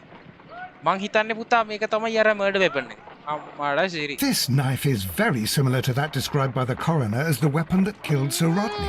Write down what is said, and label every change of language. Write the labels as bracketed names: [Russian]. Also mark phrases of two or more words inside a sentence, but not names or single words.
[Sinhala] මං හිතන්නේ පුතා මේක තමයි අර [English] murder weapon [Sinhala] එක. අම්මාලා සිරි. [English] This knife is very similar to that described by the coroner as the weapon that killed Sir Rodney.